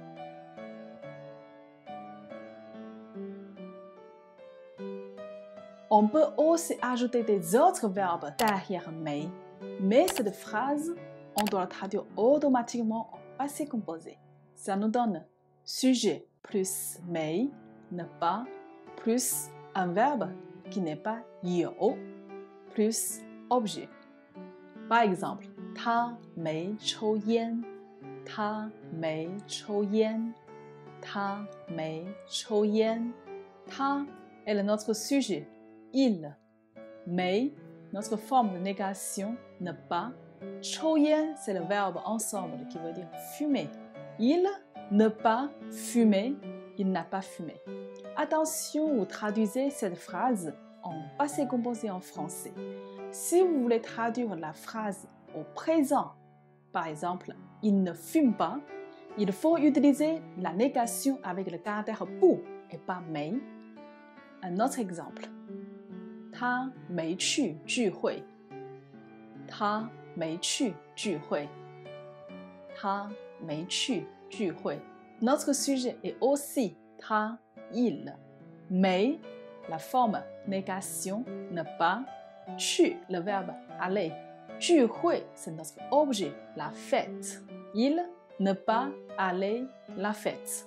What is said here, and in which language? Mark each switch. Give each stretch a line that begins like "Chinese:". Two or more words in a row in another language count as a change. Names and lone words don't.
French: On peut aussi ajouter des autres verbes derrière mei, mais cette phrase, on doit la traduire automatiquement en passé composé. Ça nous donne sujet plus mei, ne pas, plus un verbe qui n'est pas you, plus objet. Par exemple,
Chinese: 他没抽烟。他没抽烟。他没抽烟。
French: 他 est notre sujet. Il, mais, notre forme de négation, ne pas. 抽烟 c'est le verbe ensemble qui veut dire fumer. Il ne pas fumer, il n'a pas fumé. Attention, vous traduisez cette phrase en passé composé en français. Si vous voulez traduire la phrase au présent, par exemple, il ne fume pas, il faut utiliser la négation avec le caractère bu et pas mei. Un autre exemple.
Chinese: 他没去聚会。他没去聚会。他没去聚会。
French: Notre sujet est aussi 他 il. Mais la forme négation ne pas. 去 le verbe aller. 聚会 c'est notre objet, la fête. Il ne pas aller la fête.